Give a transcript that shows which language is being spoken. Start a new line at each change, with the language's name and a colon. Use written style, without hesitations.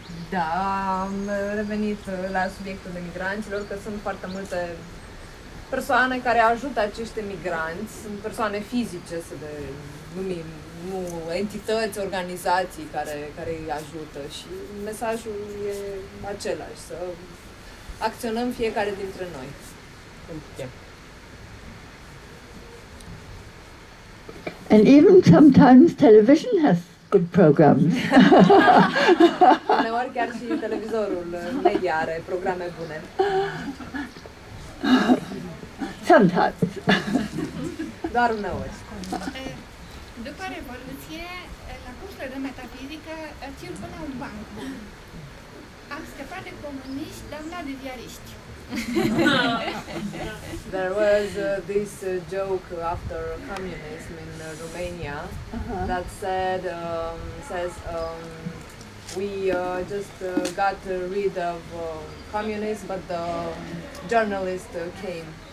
Romanian: Da, am revenit la subiectul de migranților, că sunt foarte multe persoane care ajută acești migranți, sunt persoane fizice, să le numim, nu entități, organizații care îi ajută, și mesajul e același, să acționăm fiecare dintre noi.
English: And even sometimes television has good programs.
Romanian: Uneori chiar și televizorul media are programe bune.
English: Sometimes.
Romanian: Doar uneori. După Revoluție, la cursurile de metafizică, circulă un banc bun. Am scăpat de comuniști, dar am luat de ziariști.
English: There was this joke after communism in Romania that says we just got rid of communists, but the journalist came.